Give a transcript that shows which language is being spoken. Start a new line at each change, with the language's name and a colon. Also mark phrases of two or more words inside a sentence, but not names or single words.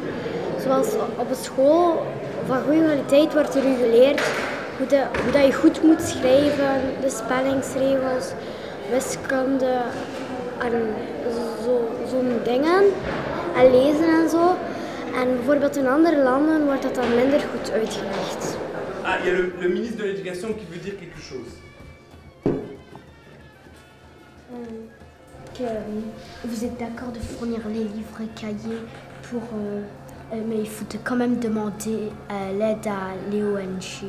Dutch: Zoals op een school van goede kwaliteit wordt er u geleerd hoe dat je goed moet schrijven, de spellingsregels, wiskunde en zo'n dingen en lezen en zo. En bijvoorbeeld in andere landen wordt dat dan minder goed uitgelegd.
French: Ah, il y a le ministre de l'Éducation qui veut dire quelque chose. Vous êtes d'accord de fournir les livres et cahiers mais il faut quand même demander l'aide à l'ONG.